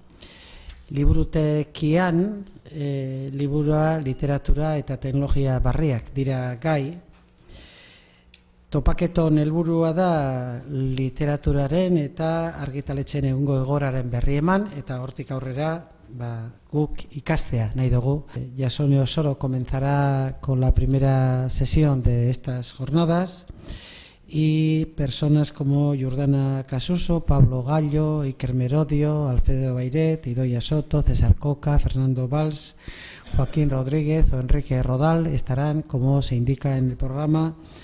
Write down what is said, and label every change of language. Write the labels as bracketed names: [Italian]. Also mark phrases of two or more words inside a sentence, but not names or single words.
[Basque] Liburutekian, liburua, literatura eta teknologia barriak dira gai. Topaketon helburua da literaturaren eta argitaletxen egungo egoraren berri eman, eta hortik aurrera guk ikastea nahi dugu. [Spanish] Jasone Osoro comenzará con la primera sesión de estas jornadas y personas como Jordana Kasuso, Pablo Gallo, Iker Merodio, Alfredo Beiret, Idoia Soto, Cesar Coca, Fernando Valls, Joaquín Rodríguez o Enrique Rodal estarán, como se indica en el programa,